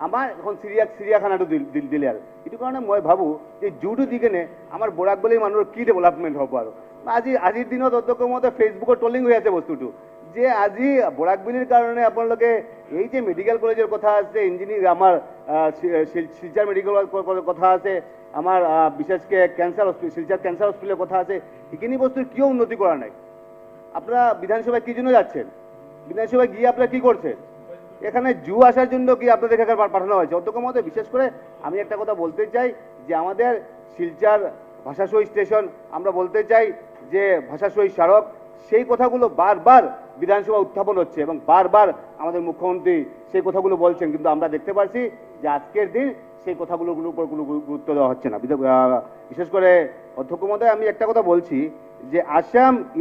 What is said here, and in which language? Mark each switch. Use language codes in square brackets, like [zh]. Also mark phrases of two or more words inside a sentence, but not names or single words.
[as] আমাৰ এখন চিৰিয়াখানাটো দিলে আৰু এইটো কাৰণে মই ভাবোঁ যে জুটো দি কেনে আমাৰ বৰাকবলী মানুহৰ কি ডেভেলপমেণ্ট হ'ব আৰু আজিৰ দিনত অধ্যক্ষ মহোদয় ফেচবুকত ট্ৰলিং হৈ আছে বস্তুটো যে আজি বৰাকবলীৰ কাৰণে আপোনালোকে এই যে [en] medical college-ৰ [as] কথা আছে ইঞ্জিনিয়াৰ আমাৰ শিলচৰ মেডিকেলৰ কথা আছে আমাৰ বিশেষকৈ [en] cancer hospital [as] শিলচৰ কেঞ্চাৰ হস্পিটেলৰ কথা আছে এইখিনি বস্তুৰ কিয় উন্নতি কৰা নাই [bn] আপনারা বিধানসভায় কি জন্য যাচ্ছেন বিধানসভায় গিয়ে আপনারা কি করছেন এখানে জু আসার জন্য কি আপনাদের এখানে পাঠানো হয়েছে অধ্যক্ষ মহোদয় বিশেষ করে আমি একটা কথা বলতে চাই যে আমাদের শিলচর ভাষাশহী স্টেশন আমরা বলতে চাই যে ভাষাশহী স্মারক সেই কথাগুলো বারবার বিধানসভা উত্থাপন হচ্ছে এবং বারবার আমাদের মুখ্যমন্ত্রী সেই কথাগুলো বলছেন কিন্তু আমরা দেখতে পাচ্ছি যে আজকের দিন সেই কথাগুলোর উপর কোনো গুরুত্ব দেওয়া হচ্ছে না বিশেষ করে অধ্যক্ষ মহোদয় আমি একটা কথা বলছি যে আসাম